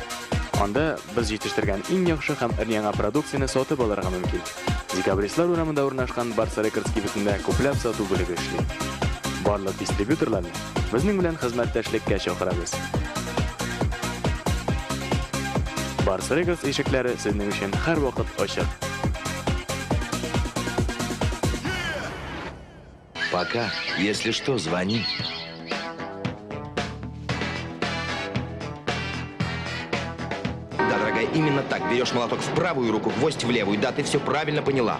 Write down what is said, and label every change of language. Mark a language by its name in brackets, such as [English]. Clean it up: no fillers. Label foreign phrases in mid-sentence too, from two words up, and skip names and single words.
[Tatar] Анда без җитештергән иң яхшы һәм яңа продукцияне сатып алырга мөмкин. Декабристлар урамында урнашкан Барс Рекордс кибетендә күпләп сату бүлеге эшли. Барлык дистрибьюторларны безнең белән хезмәттәшлеккә чакырабыз. Барс Рекордс ишекләре сезнең өчен һәр вакыт ачык. [Russian] Пока, если что, звони. Да, дорогая, именно так. Берешь молоток в правую руку, гвоздь в левую. Да, ты все правильно поняла.